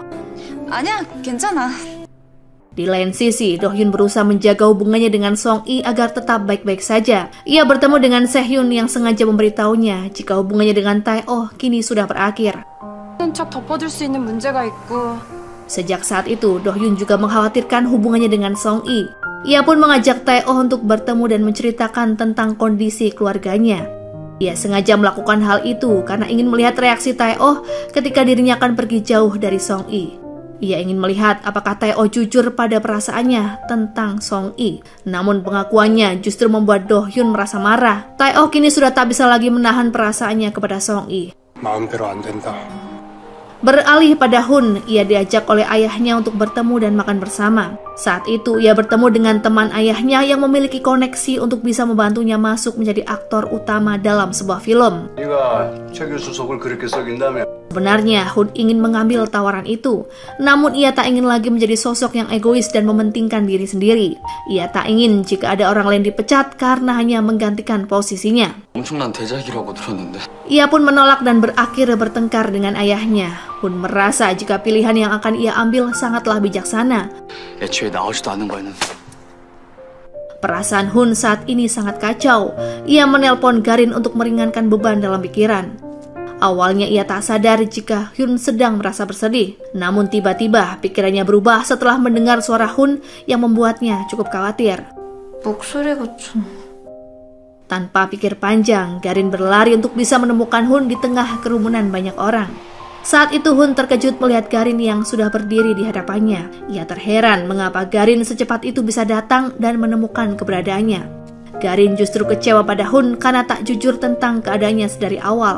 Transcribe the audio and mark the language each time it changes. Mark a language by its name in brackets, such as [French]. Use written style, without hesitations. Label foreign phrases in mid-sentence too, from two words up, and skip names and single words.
[Korean] 아니야, 괜찮아. [Indonesian] Di lain sisi, Do-hyun berusaha menjaga hubungannya dengan Song-i agar tetap baik-baik saja. Ia bertemu dengan Sehhyun yang sengaja memberitahunya jika hubungannya dengan Tae-oh kini sudah berakhir. [Korean] 척 덮어줄 수 있는 문제가 있고. [Indonesian] Sejak saat itu, Do-hyun juga mengkhawatirkan hubungannya dengan Song-i. Ia pun mengajak Tae-oh untuk bertemu dan menceritakan tentang kondisi keluarganya. Ia sengaja melakukan hal itu karena ingin melihat reaksi Tae-oh ketika dirinya akan pergi jauh dari Song-i. Ia ingin melihat apakah Tae-oh jujur pada perasaannya tentang Song-i. Namun pengakuannya justru membuat Do-hyun merasa marah. Tae-oh kini sudah tak bisa lagi menahan perasaannya kepada Song-i. [Korean] 마음대로 안 된다. [Indonesian] Beralih pada Hun, ia diajak oleh ayahnya untuk bertemu dan makan bersama. Saat itu ia bertemu dengan teman ayahnya yang memiliki koneksi untuk bisa membantunya masuk menjadi aktor utama dalam sebuah film. [Korean] 네가 최 교수 속을 그렇게 썩인다며. [Indonesian] Sebenarnya Hun ingin mengambil tawaran itu, namun ia tak ingin lagi menjadi sosok yang egois dan mementingkan diri sendiri. Ia tak ingin jika ada orang lain dipecat karena hanya menggantikan posisinya. [Korean] 엄청난 대작이라고 들었는데. [Indonesian] Ia pun menolak dan berakhir bertengkar dengan ayahnya. Hun merasa jika pilihan yang akan ia ambil sangatlah bijaksana. [Korean] 애초에 나오지도 않는 거였는데. [Indonesian] Perasaan Hun saat ini sangat kacau. Ia menelpon Garin untuk meringankan beban dalam pikiran. Awalnya ia tak sadar jika Hun sedang merasa bersedih. Namun tiba-tiba pikirannya berubah setelah mendengar suara Hun yang membuatnya cukup khawatir. [Korean] 목소리가 좀... [Indonesian] Tanpa pikir panjang, Garin berlari untuk bisa menemukan Hun di tengah kerumunan banyak orang. Saat itu Hun terkejut melihat Garin yang sudah berdiri di hadapannya. Ia terheran mengapa Garin secepat itu bisa datang dan menemukan keberadaannya. Garin justru kecewa pada Hun karena tak jujur tentang keadaannya sedari awal.